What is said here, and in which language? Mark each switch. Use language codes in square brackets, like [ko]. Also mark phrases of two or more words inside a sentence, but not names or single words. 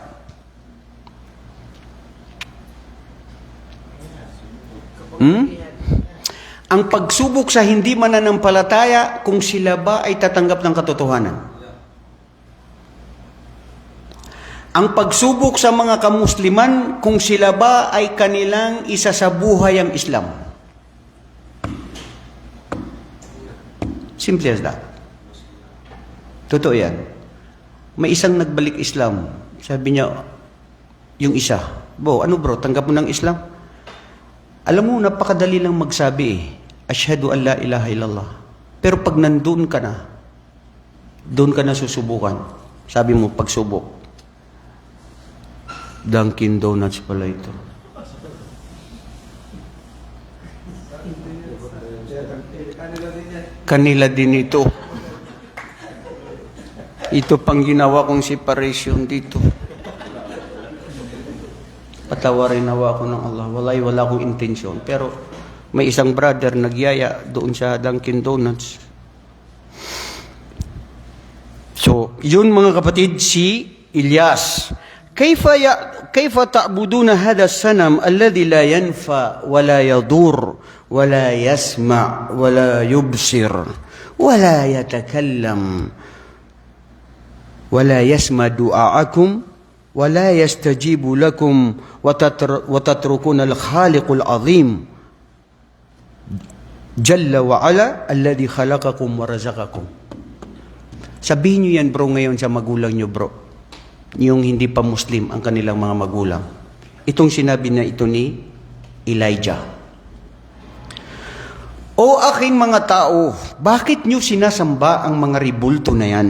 [tl] Ang pagsubok sa hindi mananampalataya kung sila ba ay tatanggap ng katotohanan. Ang pagsubok sa mga kamusliman kung sila ba ay kanilang isasabuhay ang Islam. [en] Simple as that. [tl] Totoo yan. May isang nagbalik Islam. Sabi niya, yung isa, ano bro, tanggap mo ng Islam? Alam mo, napakadali lang magsabi [ar] أشهد أن لا إله إلا الله. [tl] Pero pag nandun ka na, doon ka na susubukan. Sabi mo, pagsubok. Dunkin Donuts pala ito. Kanila din ito. Ito pang ginawa kong separation dito. Patawarin nawa ako ng Allah. Wala akong intensyon. Pero may isang brother nagyaya doon sa Dunkin Donuts. So, yun mga kapatid, si Ilyas. [ar] كيف تعبدون هذا الصنم الذي لا ينفع ولا يضر ولا يسمع ولا يبصر ولا يتكلم ولا يسمع دعاءكم ولا يستجيب لكم وتتركون الخالق العظيم جل وعلا الذي خلقكم ورزقكم. [tl] Sabihin nyo yan bro ngayon sa magulang nyo bro, yung hindi pa Muslim ang kanilang mga magulang. Itong sinabi na ito ni Elijah. O aking mga tao, bakit nyo sinasamba ang mga ribulto na yan?